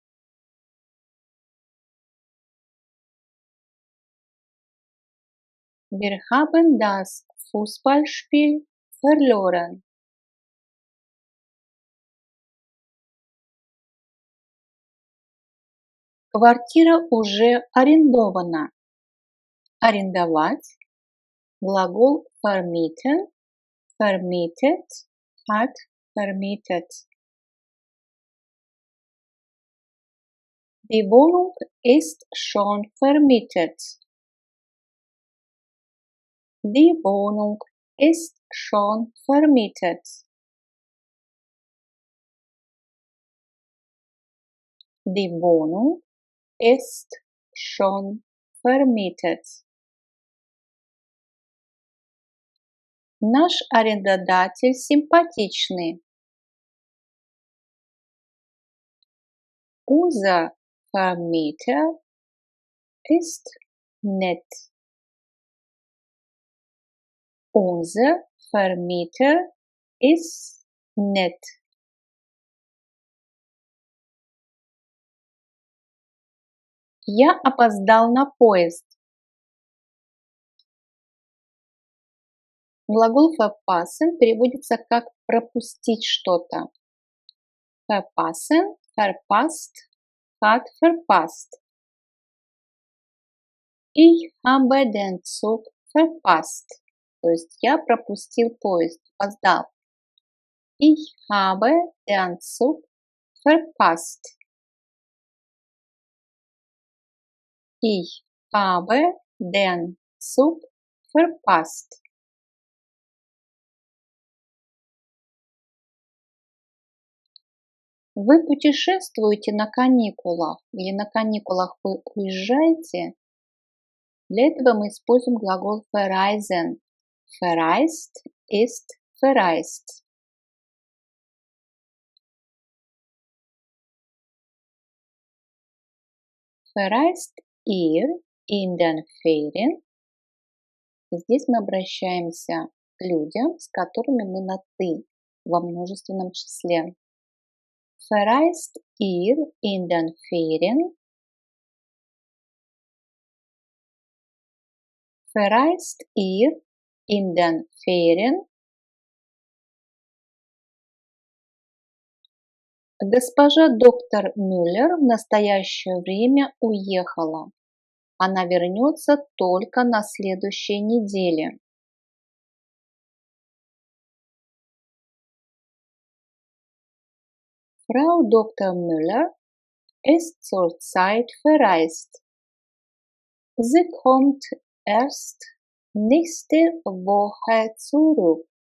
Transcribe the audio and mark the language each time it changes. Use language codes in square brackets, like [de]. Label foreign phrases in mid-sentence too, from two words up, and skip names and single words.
[de] Wir haben das Fußballspiel verloren. [ru] Квартира уже арендована. Арендовать. Глагол vermieten. [de] Vermietet. Hat vermietet. Die Wohnung ist schon vermietet. Die Wohnung ist schon vermietet. Die Wohnung ist schon vermietet. [ru] Наш арендодатель симпатичный. [de] Unser Vermieter ist nett. Unser Vermieter ist nett. [ru] Я опоздал на поезд. Глагол verpassen переводится как пропустить что-то. [de] Verpassen, verpasst, hat verpasst. Ich habe den Zug verpasst. [ru] То есть я пропустил поезд, опоздал. [de] Ich habe den Zug verpasst. Ich habe den Zug verpasst. [ru] Вы путешествуете на каникулах или на каникулах вы уезжаете? Для этого мы используем глагол verreisen. [de] Verreist ist verreist. Verreist ihr in den Ferien? [ru] Здесь мы обращаемся к людям, с которыми мы на «ты» во множественном числе. [de] Verreist ihr in den Ferien? Verreist ihr in den Ferien? [ru] Госпожа доктор Мюллер в настоящее время уехала. Она вернется только на следующей неделе. [de] Frau Dr. Müller ist zurzeit verreist. Sie kommt erst nächste Woche zurück.